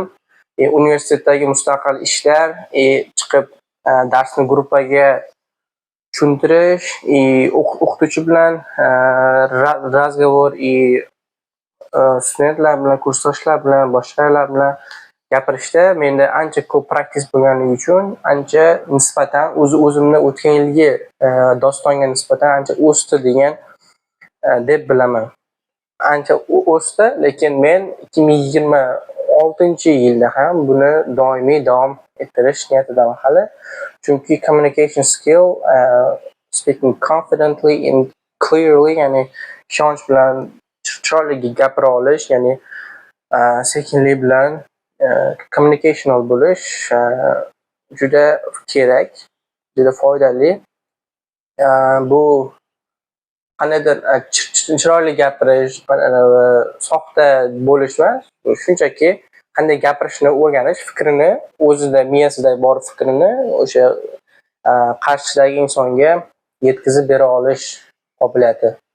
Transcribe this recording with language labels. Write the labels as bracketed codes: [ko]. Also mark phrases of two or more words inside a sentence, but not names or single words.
[uz] Universitetdagi mustaqil ishlar, chiqib darsni gruppaga tushuntirish, o'qituvchi bilan razgovor, studentlar bilan, kursdoshlar bilan, boshqalar bilan gapirishda menda ancha ko'p praktis bo'lganligi uchun ancha nisbatan o'zimni o'tgan yilgi dostonga nisbatan ancha o'sdi degan deb bilaman. Ancha o'sdi, lekin men 2026-yilda ham buni doimiy davom ettirish niyatidaman hali. [en] Chunki communication skill, speaking confidently and clearly, [uz] ya'ni ishonch bilan chiroyli gapira olish, ya'ni sekinlik bilan communicational bo'lish juda kerak, juda foydali. Bu qandaydir chiroyli gapirish, soxta bo'lish emas, shunchaki qanday gapirishni o'rganish, fikrini o'zida, miyasida bor fikrini o'sha qarshidagi insonga yetkazib bera olish qobiliyati.